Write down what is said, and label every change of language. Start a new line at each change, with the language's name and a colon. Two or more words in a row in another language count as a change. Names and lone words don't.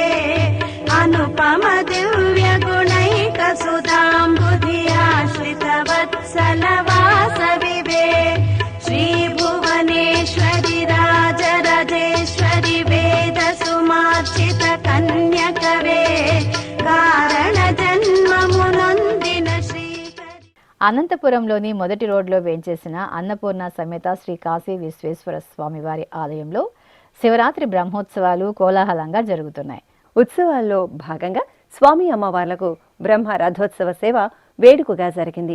Sanskrit: अनुपम दिव्य गुणैक सुधाम्बुधि आश्रित वत्सल वासवि वे श्री भुवनेश्वरि राजराजेश्वरि वेद सुमार्चित कन्यक वे कारण जन्ममुनोंदिन श्री.
Telugu: అనంతపురంలోని మొదటి రోడ్లో వేంచేసిన అన్నపూర్ణ సమేత శ్రీ కాశీ విశ్వేశ్వర స్వామివారి ఆలయంలో శివరాత్రి బ్రహ్మోత్సవాలు కోలాహలంగా జరుగుతున్నాయి. ఉత్సవాల్లో భాగంగా స్వామి అమ్మవార్లకు బ్రహ్మ రథోత్సవ సేవ వేడుకగా జరిగింది.